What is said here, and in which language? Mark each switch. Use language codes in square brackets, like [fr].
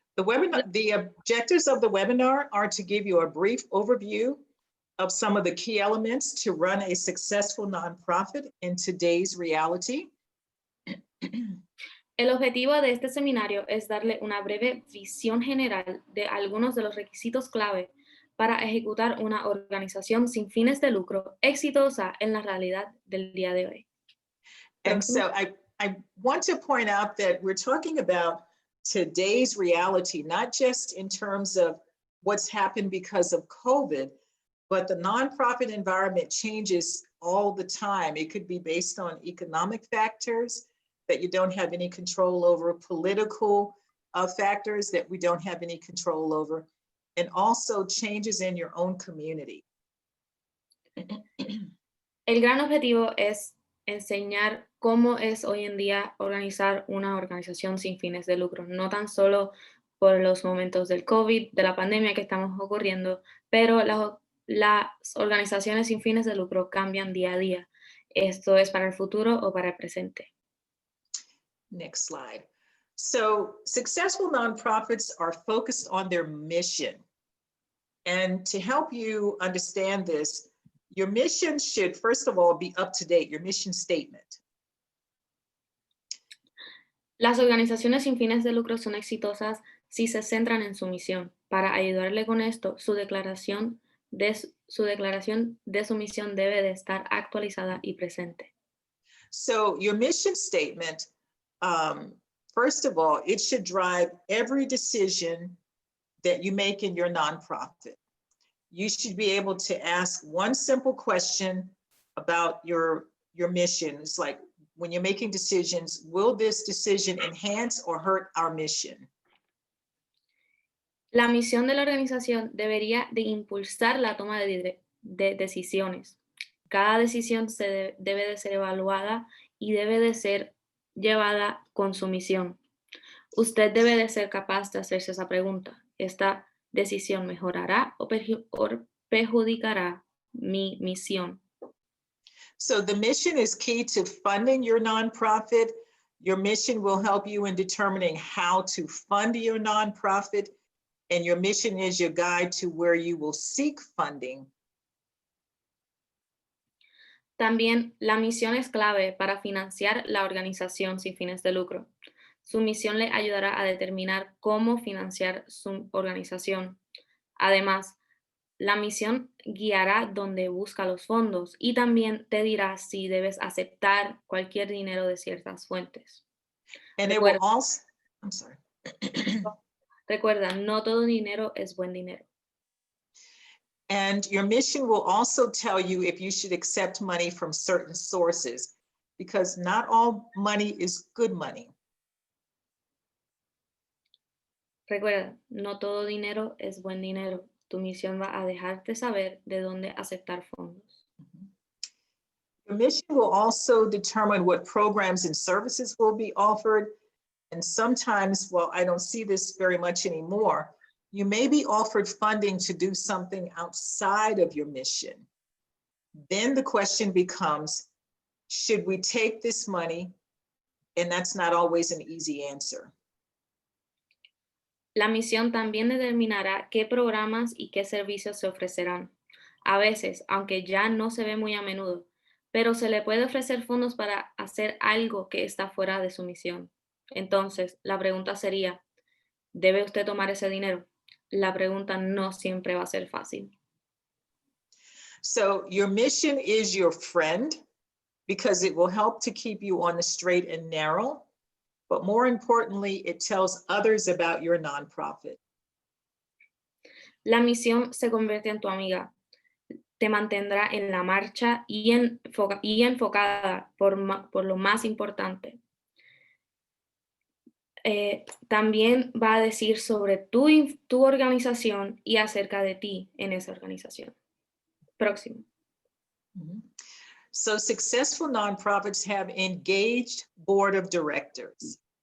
[en] The objectives of the webinar are to give you a brief overview of some of the key elements to run a successful nonprofit in today's reality. [es] El objetivo de este seminario es darle una breve visión general de algunos de los requisitos clave para ejecutar una organización sin fines de lucro exitosa en la realidad del día de hoy. [en] And so I want to point out that we're talking about today's reality, not just in terms of what's happened because of COVID, but the nonprofit environment changes all the time. It could be based on economic factors that you don't have any control over, political factors that we don't have any control over, and also changes in your own community. [es] El gran objetivo es enseñar cómo es hoy en día organizar una organización sin fines de lucro, no tan solo por los momentos del COVID, de la pandemia que estamos ocurriendo, pero las organizaciones sin fines de lucro cambian día a día. Esto es para el futuro o para el presente. [en] Next slide. So successful nonprofits are focused on their mission. And to help you understand this, your mission should, first of all, be up to date, your mission statement. [es] Las organizaciones sin fines de lucro son exitosas si se centran en su misión. Para ayudarle con esto, su declaración de su misión debe de estar actualizada y presente. [en] So your mission statement, first of all, it should drive every decision that you make in your nonprofit. You should be able to ask one simple question about your mission. It's like, when you're making decisions, will this decision enhance or hurt our mission? [es] La misión de la organización debería de impulsar la toma de decisiones. Cada decisión debe de ser evaluada y debe de ser llevada con su misión. Usted debe de ser capaz de hacerse esa pregunta. ¿Esta decisión mejorará o perjudicará mi misión? [en] So the mission is key to funding your nonprofit. Your mission will help you in determining how to fund your nonprofit, and your mission is your guide to where you will seek funding. [es] También la misión es clave para financiar la organización sin fines de lucro. Su misión le ayudará a determinar cómo financiar su organización. Además, la misión guiará dónde busca los fondos y también te dirá si debes aceptar cualquier dinero de ciertas fuentes. [en] And it will [es] Recuerda, [en] also, I'm sorry. [es] recuerda, no todo dinero es buen dinero. [en] And your mission will also tell you if you should accept money from certain sources, because not all money is good money. [es] Recuerda, no todo dinero es buen dinero. Tu misión va a dejarte saber de dónde aceptar fondos. [en] Your mission will also determine what programs and services will be offered. And sometimes, well, I don't see this very much anymore, you may be offered funding to do something outside of your mission. Then the question becomes, should we take this money? And that's not always an easy answer. [es] La misión también determinará qué programas y qué servicios se ofrecerán. A veces, aunque ya no se ve muy a menudo, pero se le puede ofrecer fondos para hacer algo que está fuera de su misión. Entonces, la pregunta sería, ¿debe usted tomar ese dinero? La pregunta no siempre va a ser fácil. [en] So your mission is your friend because it will help to keep you on the straight and narrow. But more importantly, it tells others about your nonprofit. [es] La misión se convierte en tu amiga. Te mantendrá en la marcha y enfocada por lo más importante. También va a decir sobre tu organización y acerca de ti en esa organización. Próximo. [en] So successful nonprofits have engaged board of directors.